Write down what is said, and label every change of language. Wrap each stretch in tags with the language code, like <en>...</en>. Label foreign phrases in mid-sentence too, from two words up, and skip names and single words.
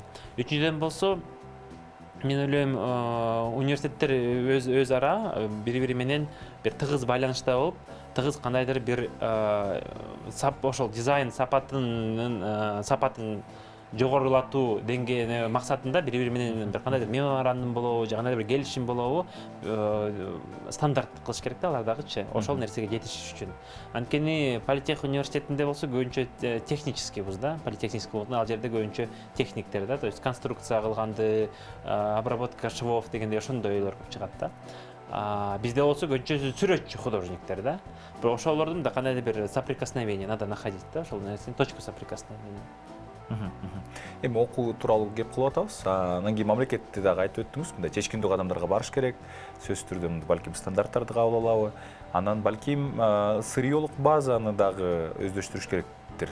<ky>Үчүнчүдөн болсо мен ойлойм университеттер өз ара бири-бири менен бир тыгыз байланышта болуп, тыгыз кандайдыр бир ошол дизайн сапатын жогорулатуу деңгээли максатында бири-бири менен бир кандайдыр меморандум болобу, же кандайдыр бир келишим болобу, стандарт кылыш керек да алар дагычы. Ошол нерсеге жетишиш үчүн. Анткени Политех университетинде болсо көбүнчө</ky> <ru>технический вуз</ru> <ky>да.</ky> <ru>Политехнический вуз,</ru> <ky>ал жерде көбүнчө техниктер да,</ky> <ru>то есть конструкция</ru> <ky>кылганды,</ky> <ru>обработка швов</ru> <ky>дегендей ошондойлор көп чыгат да. Бизде болсо көбүнчө сүрөтчү художниктер да. Бирок ошолордун да кандайдыр бир</ky> <ru>соприкосновение надо находить</ru> <ky>да, ошол нерсени</ky> <ru>точку соприкосновения.</ru> <ky>Эми окуу тууралуу кеп кылып атабыз. Анан кийин мамлекетти дагы айтып өттүңүз. Мындай чечкиндүү кадамдарга барыш керек. Сөзсүз түрдө балким стандарттарды кабыл алабы. Анан балким сырьёлук базаны дагы өздөштүрүш керектир.</ky>